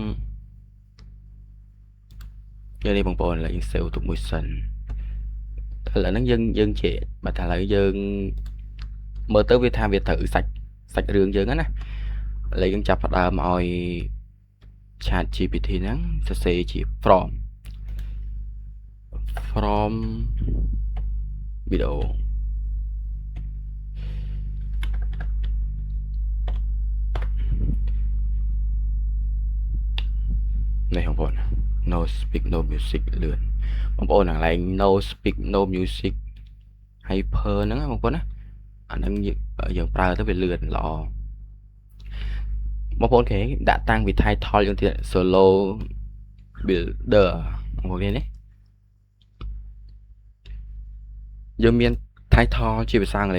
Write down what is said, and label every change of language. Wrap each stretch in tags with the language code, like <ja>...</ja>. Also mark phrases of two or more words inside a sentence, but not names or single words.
<km>នេះបងប្អូនឥឡូវយើង save ទុកមួយសិនឥឡូវហ្នឹងយើងជាបើថាឥឡូវយើងមើលទៅវាថាវាទៅសាច់រឿងយើងហ្នឹងណាឥឡូវយើងចាប់ផ្ដើមឲ្យ chat GPT ហ្នឹងសរសេរជា from video នេះបងប្អូន</km> <en>no speak no music</en> <km>លឿនបងប្អូនអាកន្លែង</km> <en>no speak no music hyper</en> <km>ហ្នឹងបងប្អូនណាអាហ្នឹងយើងប្រើទៅវាលឿនល្អ បងប្អូនគេដាក់តាំងពី title យើងទៀត</km> <en>solo builder</en> <km>បងប្អូននេះយើងមាន title ជាភាសាអង់គ្លេ</km>